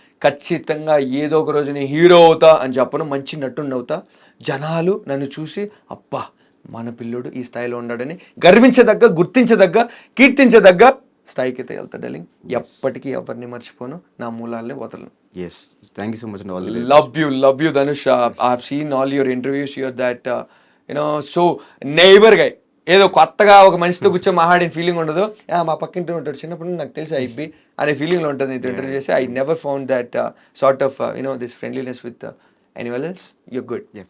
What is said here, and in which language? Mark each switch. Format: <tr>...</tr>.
<te>ఖచ్చితంగా ఏదో ఒక రోజు నేను హీరో అవుతా అని చెప్పను, మంచి నటుడిని అవుతా. జనాలు నన్ను చూసి అబ్బా మన పిల్లోడు ఈ స్థాయిలో ఉన్నాడని గర్వించదగ్గ, గుర్తించదగ్గ, కీర్తించదగ్గ స్థాయికి అయితే వెళ్తా డార్లింగ్. ఎప్పటికీ ఎవరిని మర్చిపోను, నా మూలాలనే వదలను.</te> <en>Yes, thank you so much. Love you Dhanush. I've seen all your interviews here that so neighbor guy.</en> <te>ఏదో కొత్తగా ఒక మనిషితో కూర్చొని మాట్లాడిన ఫీలింగ్ ఉండదు. మా పక్కింటి ఉంటాడు, చిన్నప్పుడు నాకు తెలిసి ఐబీ అనే ఫీలింగ్లో ఉంటుంది. నీతో ఇంటర్వ్యూ చేసి</te> <en>I never found that sort of this friendliness with anyone else. You're good.</en>